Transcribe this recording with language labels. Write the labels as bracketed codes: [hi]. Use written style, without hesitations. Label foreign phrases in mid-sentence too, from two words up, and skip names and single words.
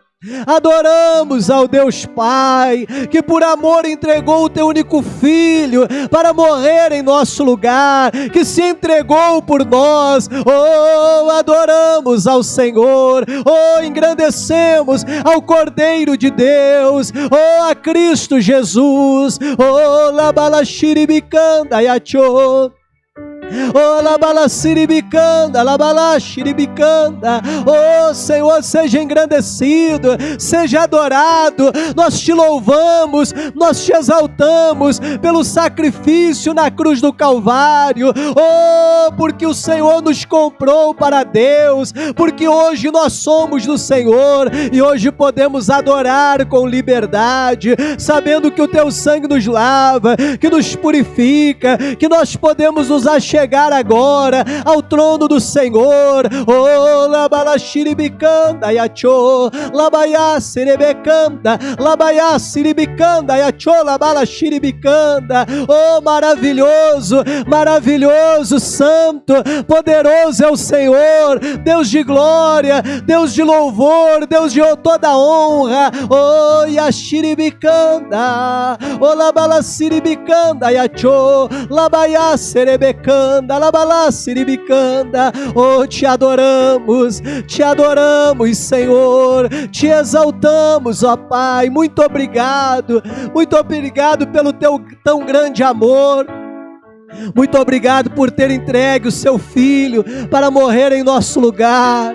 [pt] Adoramos ao Deus Pai, que por amor entregou o Teu único Filho para morrer em nosso lugar, que se entregou por nós. Adoramos ao Senhor. Engrandecemos ao Cordeiro de Deus, a Cristo Jesus. Labalaxiribicanda yacho. Labalaxiribicanda, labalaxiribicanda. Senhor, seja engrandecido, seja adorado. Nós Te louvamos, nós Te exaltamos pelo sacrifício na cruz do Calvário. Porque o Senhor nos comprou para Deus, porque hoje nós somos do Senhor e hoje podemos adorar com liberdade, sabendo que o Teu sangue nos lava, que nos purifica, que nós podemos nos achegar chegar agora ao trono do Senhor. Oh, labalashiribicanda yacho, labaya serebecanda, labaya siribicanda yacho, labalashiribicanda. Oh, maravilhoso, maravilhoso, santo, poderoso é o Senhor, Deus de glória, Deus de louvor, Deus de toda honra. Oh, yashiribicanda, oh, labalashiribicanda yacho, labaya serebecanda, labalashiribicanda. Oh, te adoramos, Senhor, te exaltamos, ó Pai. Muito obrigado pelo teu tão grande amor. Muito obrigado por ter entregue o seu filho para morrer em nosso lugar.